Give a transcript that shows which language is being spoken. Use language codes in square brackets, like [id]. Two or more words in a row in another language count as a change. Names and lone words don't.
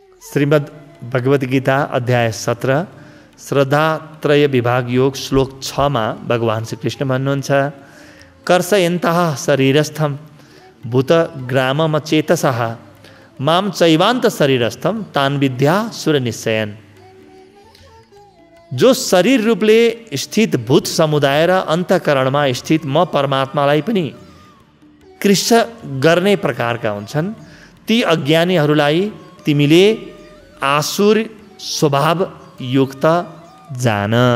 [ne] श्रीमद् भगवत गीता अध्याय 17 श्रद्धात्रय विभाग योग श्लोक 6 मा भगवान श्री कृष्ण भन्नुहुन्छ [sa] कर्षयन्तः शरीरस्थम भूतग्रामम चेतसः माम चैवान्त शरीरस्थम तान विद्या सुर निश्चयन। [ne] जो शरीर रूपले स्थित भूत समुदाय र अन्तःकरणमा स्थित म परमात्मालाई पनि कृष्ण गर्ने प्रकारका हुन्छन्, ती अज्ञानीहरूलाई तिमीले आसुर स्वभाव युक्त जान।